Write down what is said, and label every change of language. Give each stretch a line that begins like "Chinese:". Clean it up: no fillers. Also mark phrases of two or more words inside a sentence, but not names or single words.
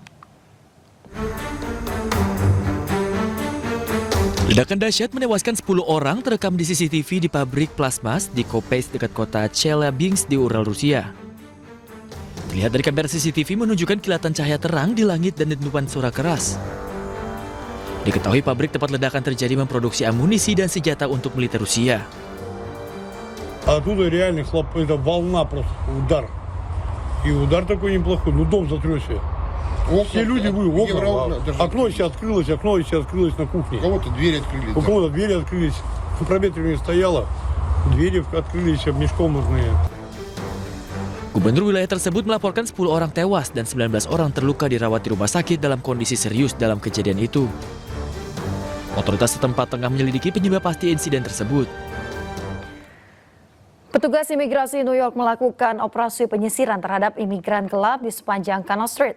Indonesian: Ledakan dahsyat menewaskan 10 orang terekam di CCTV di pabrik plasmas di Kopeisk dekat kota Chelyabinsk di Ural, Rusia. Terlihat dari kamera CCTV menunjukkan kilatan cahaya terang di langit dan dentuman suara keras. Diketahui pabrik tempat ledakan terjadi memproduksi amunisi dan senjata untuk militer Rusia.
Russian: Оттуда реально это волна просто, удар. И удар такой неплохой, ну дом затрясся. Все люди были, окно еще открылось на кухне. У кого-то двери открылись. У кого-то двери открылись, проветривание стояло, двери открылись обмешкомные.
Indonesian: Gubernur wilayah tersebut melaporkan 10 orang tewas dan 19 orang terluka dirawat di rumah sakit dalam kondisi serius dalam kejadian itu. Otoritas setempat tengah menyelidiki penyebab pasti insiden tersebut. Petugas imigrasi New York melakukan operasi penyisiran terhadap imigran gelap di sepanjang Canal Street.